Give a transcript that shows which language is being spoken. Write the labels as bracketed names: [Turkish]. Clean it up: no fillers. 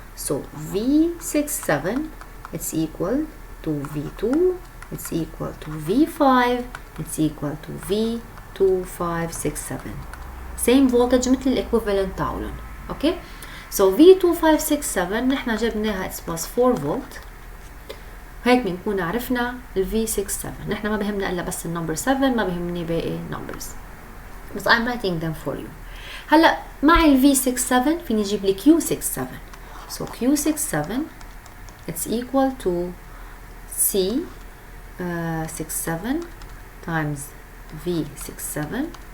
[English] so V67 it's equal to V2 it's equal to V5 it's equal to V2567 same voltage [Arabic] مثل الايكوفالنت تاعولن. اوكي so V2567 نحن جبناها [English] it was [Arabic] 4 فولت. هيك بنكون عرفنا ال V67. نحن ما بهمنا الا بس النمبر 7 ما بهمني باقي numbers بس [English] I'm writing them for you. [Arabic] هلا مع ال V67 فيني اجيب لي Q67. [English] so Q67 it's equal to C67 times V67.